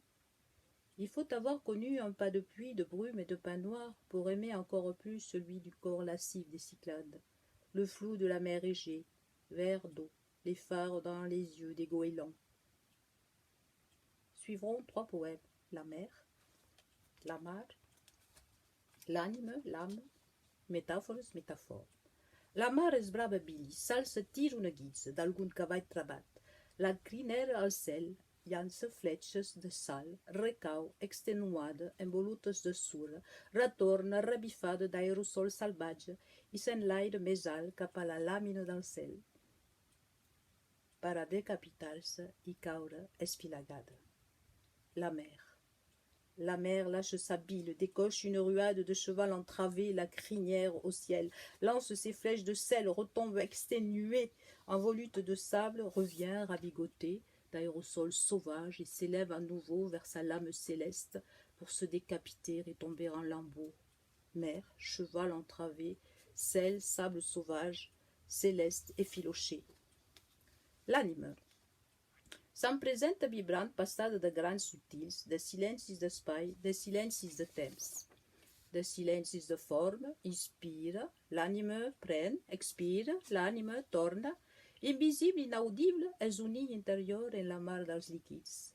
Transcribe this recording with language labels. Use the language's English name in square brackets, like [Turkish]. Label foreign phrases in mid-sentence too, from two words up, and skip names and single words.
[French] Il faut avoir connu un pas de pluie, de brume et de pain noir pour aimer encore plus celui du corps lascif des Cyclades, le flou de la mer Égée, vert d'eau, les phares dans les yeux des goélands. Suivront 3 poèmes: la mer, [Catalan] la mar, [French] l'anime, l'âme, [Catalan] metàfores, métaphores. La mar és brava bilis, s'alça tir una guitza d'algun cavall trabat, la crinera al cel, llança fletxes de sal, recau, extenuada, envolutes de sura, retorna revifada d'aerosol salvatge i s'enlaira més alt cap a la làmina del cel, per a decapitar-se i caure espilagada. [French] La mer. La mer lâche sa bile, décoche une ruade de cheval entravé, la crinière au ciel, lance ses flèches de sel, retombe exténuée en volute de sable, revient ravigotée d'aérosols sauvages et s'élève à nouveau vers sa lame céleste pour se décapiter et tomber en lambeaux. Mer, cheval entravé, sel, sable sauvage, céleste effiloché. [Catalan] L'ànima. Se'm presenta vibrant passada de grans subtils, de silencis d'espai, de silencis de temps, de silencis de forma, inspira, l'ànima pren, expira, l'ànima torna, invisible, inaudible, és un nill interior en la mar dels líquids.